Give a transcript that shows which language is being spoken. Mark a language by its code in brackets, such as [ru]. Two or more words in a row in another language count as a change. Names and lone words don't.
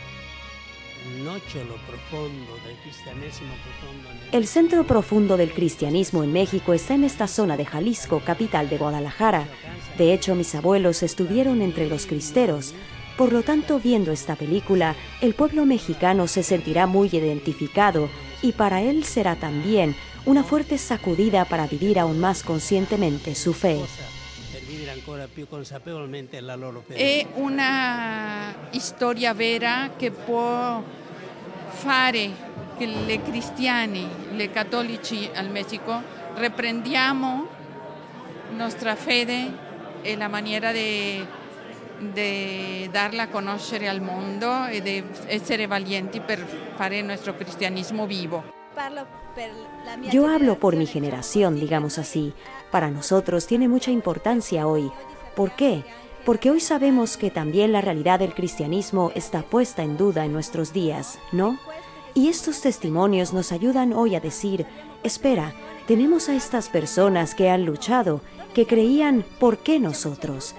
[es] El centro profundo del cristianismo en México está en esta zona de Jalisco, capital de Guadalajara. De hecho, mis abuelos estuvieron entre los cristeros. Por lo tanto, viendo esta película, el pueblo mexicano se sentirá muy identificado y para él será también una fuerte sacudida para vivir aún más conscientemente su fe. [it] È una storia vera che può fare che le cristiani, le cattolici al Messico riprendiamo nostra fede e la maniera di darla a conoscere al mondo e di essere valienti per fare il nostro cristianismo vivo. [es] Yo hablo por mi generación, digamos así. Para nosotros tiene mucha importancia hoy. ¿Por qué? Porque hoy sabemos que también la realidad del cristianismo está puesta en duda en nuestros días, ¿no? Y estos testimonios nos ayudan hoy a decir, espera, tenemos a estas personas que han luchado, que creían, ¿por qué nosotros?